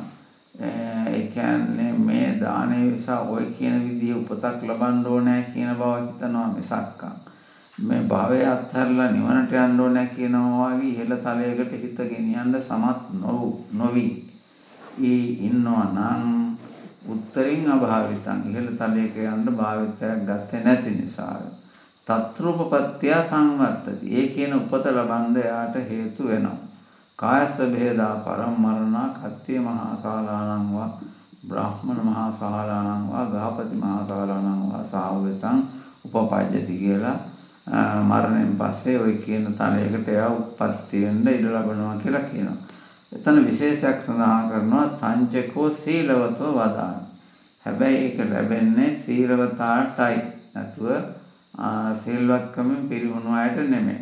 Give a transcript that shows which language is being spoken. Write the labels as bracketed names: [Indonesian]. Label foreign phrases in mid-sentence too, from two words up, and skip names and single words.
[Sinhala] ඒ කියන්නේ මේ දානේ නිසා ඔය කියන විදිහේ උපතක් ලබන්න ඕනේ කියන බව හිතනවා මිසක් මේ භවය අත්හැරලා නිවනට යන්න ඕනේ කියනවා වගේ ඉහළ තලයකට හිත ගෙනියන්න සමත් නොවි ඉන්නවා නම් [Pali] උත්තරින් අභාවිතං [Sinhala] ඉහළ තලයක යන්න භාවිතයක් ගත්තේ නැති නිසා [Pali] තත්රූපපත්‍ය සංවර්තති. [Sinhala] ඒ කියන උපත ලබන්න යාට හේතු වෙනවා. [Pali] කායස්ස භේදා පරම්මරණ කත්තිය මහා ශාලානං වා බ්‍රාහ්මණ මහා ශාලානං වා ගහපති මහා ශාලානං වා සාවගතං උපපජ්ජති [Sinhala] කියලා මරණයෙන් පස්සේ ওই කියන තලයකට එයා උප්පත්ති වෙන්න ඉඩ ලබනවා කියලා කියනවා. එතන විශේෂයක් සඳහන් කරනවා [Pali] තංචකෝ සීලවතෝ වදාන. [Sinhala] හැබැයි ඒක ලැබෙන්නේ සීලවතාටයි නැතුව සීලවත්කමෙන් පිරිහුණු අයට නෙමෙයි.